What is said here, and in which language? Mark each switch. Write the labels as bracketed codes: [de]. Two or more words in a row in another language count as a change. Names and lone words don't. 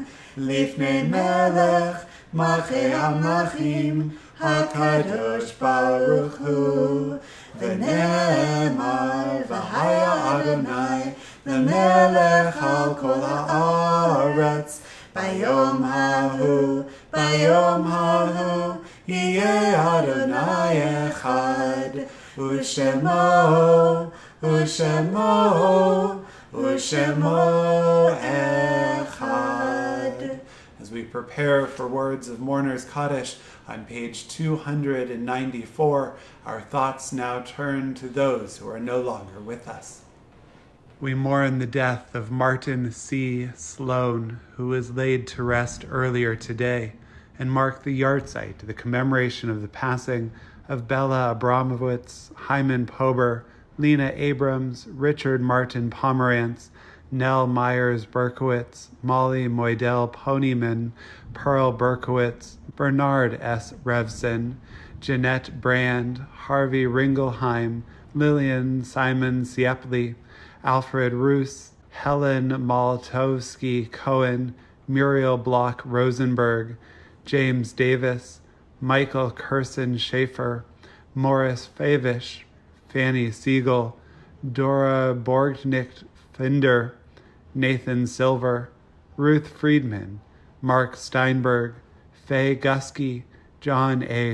[he] לפני מלך, מלכי המלכים, הקדוש ברוך הוא, ונאמר, והיה אדני, למלך על כל הארץ, ביום ההוא, יהיה אדני אחד, ושמו אחד. [en] As we prepare for words of Mourners Kaddish on page 294, our thoughts now turn to those who are no longer with us. We mourn the death of Martin C. Sloan, who was laid to rest earlier today, and mark the yahrzeit, the commemoration of the passing of Bella Abramowitz, Hyman Pober, Lena Abrams, Richard Martin Pomerantz, Nell Myers Berkowitz, Molly Moidel Ponyman, Pearl Berkowitz, Bernard S. Revson, Jeanette Brand, Harvey Ringelheim, Lillian Simon Siepley, Alfred Roos, Helen Maltowski Cohen, Muriel Block Rosenberg, James Davis, Michael Curson Schaefer, Morris Favish, Fanny Siegel, Dora Borgnick Finder, Nathan Silver, Ruth Friedman, Mark Steinberg, Faye Gusky, John A.